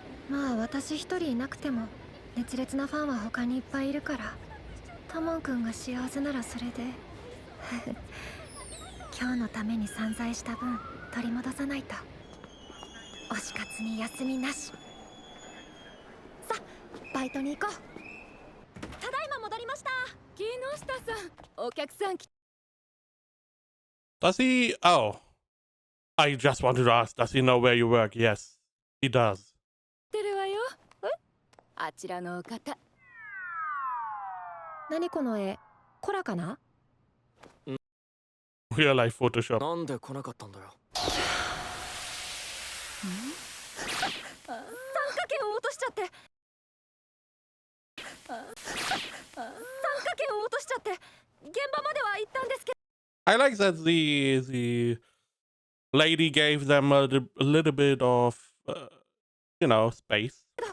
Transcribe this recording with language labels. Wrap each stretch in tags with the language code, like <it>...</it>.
<ja>まあ私一人いなくても熱烈なファンは他にいっぱいいるからタモン君が幸せならそれで今日のために散財した分取り戻さないと推し活に休みなしさバイトに行こうただいま戻りました木下さんお客さん</ja> <en>Does he? Oh. I just wanted to ask, does he know where you work? Yes, he does.</en> <ja>てるわよえあちらのお方何この絵コラかな</ja> <en>Real life Photoshop.</en> <ja>なんで来なかったんだよ。参加券を落としちゃって参加券を落としちゃって現場までは行ったんですけど</ja> <en>I like that the lady gave them a little bit of, you know, space.</en>